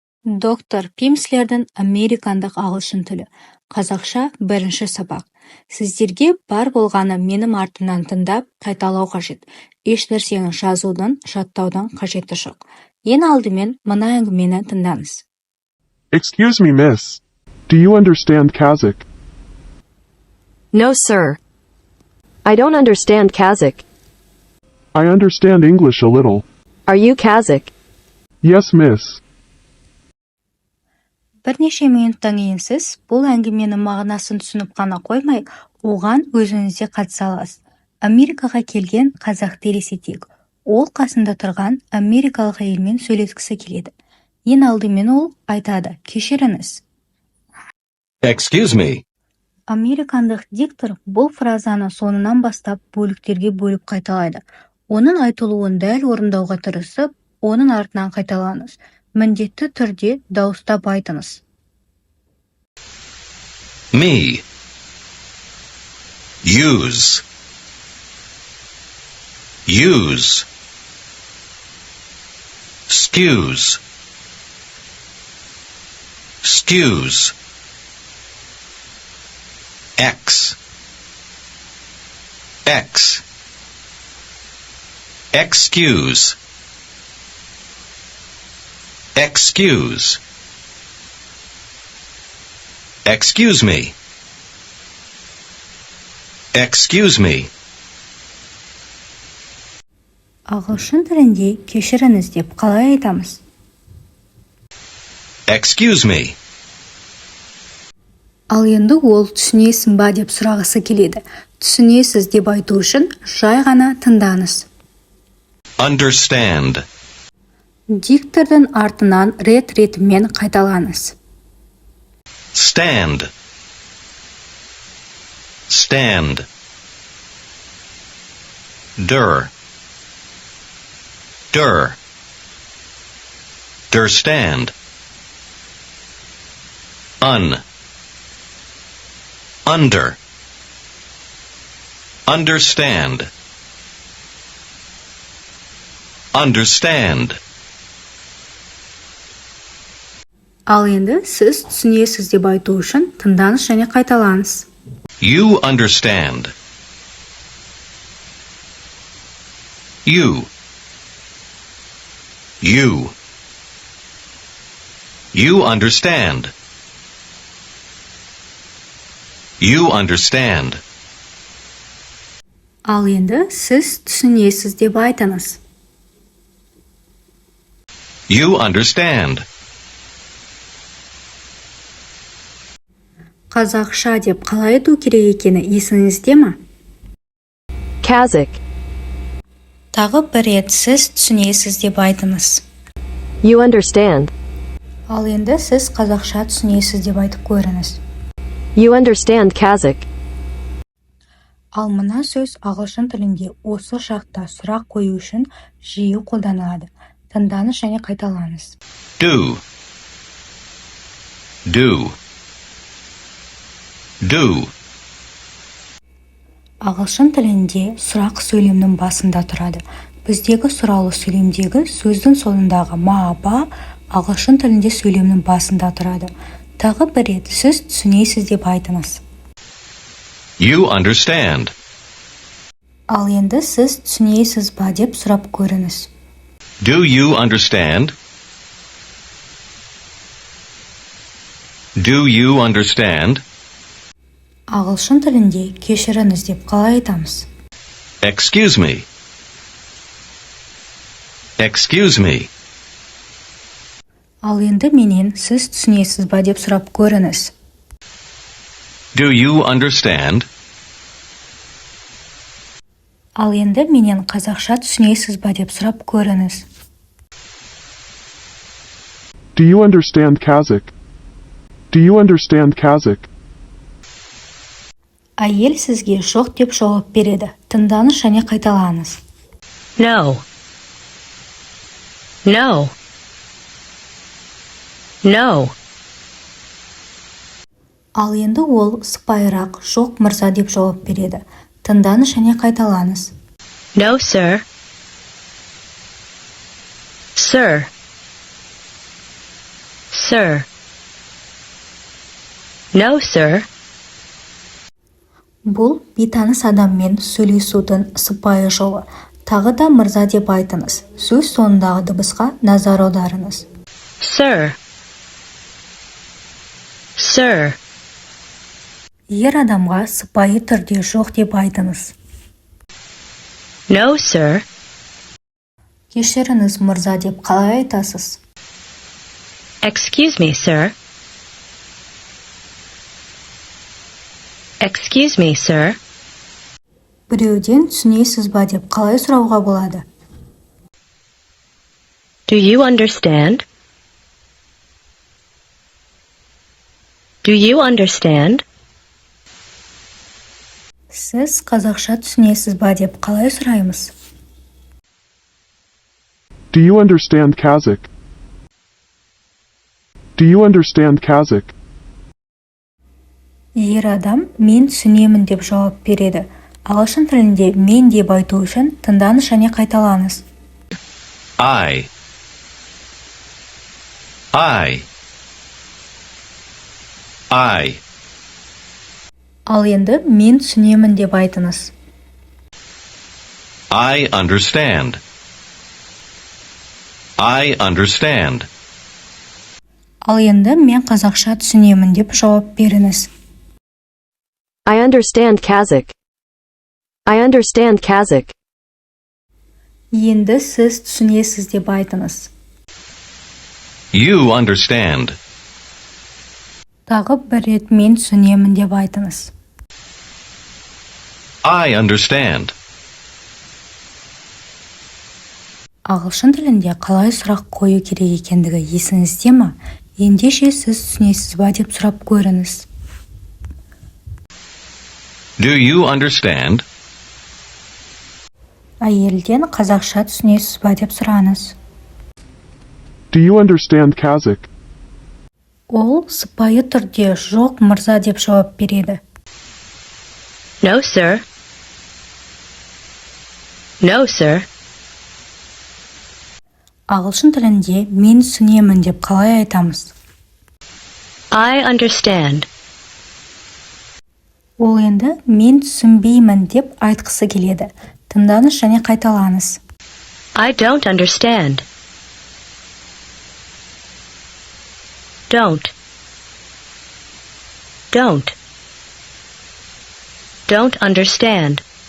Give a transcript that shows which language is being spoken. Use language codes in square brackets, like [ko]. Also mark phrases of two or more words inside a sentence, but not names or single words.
[kk] Доктор Пимслердің Американдық ағылшынтілі. Қазақша бірінші сабақ. Сіздерге бар болғаны менің артымнан тыңдап, қайталау қажет. Еш нәрсені жазудан, жаттаудан қажеті жоқ. Ең алдымен мына әңгімені тыңдаңыз. [en] Excuse me, miss. Do you understand Kazakh? No, sir. I don't understand Kazakh. I understand English a little. Are you Kazakh? Yes, miss. [kk] Бірнеше минуттан кейін сіз бұл әңгіменің мағынасын түсініп қана қоймай, оған өзіңіз де қатыса аласыз. Америкаға келген қазақты елестетейік. Ол қасында тұрған америкалық әйелмен сөйлескісі келеді. Ең алдымен ол айтады: "Кешіріңіз." [en] Excuse me. [kk] Американдық диктор бұл фразаны соңынан бастап бөліктерге бөліп қайталайды. Оның айтылуын дәл орындауға тырысып, оның артынан қайталаңыз. Міндетті түрде дауыстап айтыңыз. [en] Me. Use. Use. Excuse. Excuse. X. X. Excuse. Excuse. Excuse me. Excuse me. [kk] Ағылшын тілінде кешіріңіз деп қалай айтамыз? [en] Excuse me. [kk] Ал енді ол түсінесің ба деп сұрағысы келеді. Түсінесіз деп айту үшін жай ғана тыңдаңыз. [en] Understand. [kk] Диктордың артынан рет-ретімен қайталаңыз. [en] Stand. Stand. Dur. Dur. Durstand. Under. Understand. Understand. [kk] Ал енді сіз түсінесіз деп айту үшін тыңдаңыз және қайталаңыз. [en] You understand. You. You. You understand. You understand. [kk] Ал енді сіз түсінесіз деп айтыңыз. [en] You understand. [kk] Қазақша деп қалай айту керек екені есіңізде ме? [en] Kazakh. [kk] Тағы бір рет сіз түсінесіз деп айтыңыз. [en] You understand. [kk] Ал енді сіз қазақша түсінесіз деп айтып көріңіз. [en] You understand Kazakh. [kk] Ал мына сөз ағылшын тілінде осы шақта сұрақ қою үшін жиі қолданылады. Тыңдаңыз және қайталаңыз. [en] Do. Do. Do. [kk] Ағылшын тілінде сұрақ сөйлемнің басында тұрады. Біздегі сұраулы сөйлемдегі сөздің соңындағы ма-ба ағылшын тілінде сөйлемнің басында тұрады. Тағы бір рет сіз түсінесіз деп айтыңыз. [en] You understand. [kk] Ал енді сіз түсінесіз ба деп сұрап көріңіз. [en] Do you understand? Do you understand? [kk] Ағылшын тілінде кешіріңіз деп қалай айтамыз? [en] Excuse me. Excuse me. [kk] Ал енді менен сіз түсінесіз ба деп сұрап көріңіз. [en] Do you understand? [kk] Ал енді менен қазақша түсінесіз ба деп сұрап көріңіз. [en] Do you understand Kazakh? Do you understand Kazakh? [kk] Әйел сізге жоқ деп жауап береді. Тыңдаңыз және қайталаңыз. [en] No. No. No. [kk] Ал енді ол сыпайырақ жоқ мырза деп жауап береді. Тыңдаңыз және қайталаңыз. [en] No, sir. Sir. Sir. No, sir. [kk] Бұл бейтаныс адаммен сөйлесудің сыпайы жолы. Тағы да мырза деп айтыңыз. Сөз соңындағы дыбысқа назар аударыңыз. [en] Sir. Sir. [kk] Ер адамға сыпайы түрде жоқ деп айтыңыз. [en] No, sir. [kk] Кешіріңіз мырза деп қалай айтасыз? [en] Excuse me, sir. Excuse me, sir. [kk] Біреуден түсінесіз ба деп қалай сұрауға болады? [en] Do you understand? Do you understand? [kk] Сіз қазақша түсінесіз ба деп қалай сұраймыз? [en] Do you understand Kazakh? Do you understand Kazakh? [kk] Ер адам мен түсінемін деп жауап береді. Ағылшын тілінде мен деп айту үшін тыңдаңыз және қайталаңыз. [en] I. [kk] Ал енді мен түсінемін деп айтыңыз. [en] I understand. I understand. [kk] Ал енді мен қазақша түсінемін деп жауап беріңіз. [en] I understand Kazakh. I understand Kazakh. [kk] Енді сіз түсінесіз деп айтыңыз. [en] You understand. [kk] Тағы бір рет мен түсінемін деп айтыңыз. [en] I understand. [kk] Ағылшын тілінде қалай сұрақ қою керек екендігі есіңізде ме? Ендеше сіз түсінесіз ба деп сұрап көріңіз. [en] Do you understand? [kk] Әйелден қазақша түсінесіз ба деп сұраңыз. [en] Do you understand Kazakh? [kk] Ол сыпайы түрде жоқ мырза деп жауап береді. [en] No, sir. No, sir. [kk] Ағылшын тілінде мен түсінемін деп қалай айтамыз? [en] I understand. [kk] Ол енді мен түсінбеймін деп айтқысы келеді. Тыңдаңыз және қайталаңыз. [en] I don't understand. Don't. Don't. Don't understand.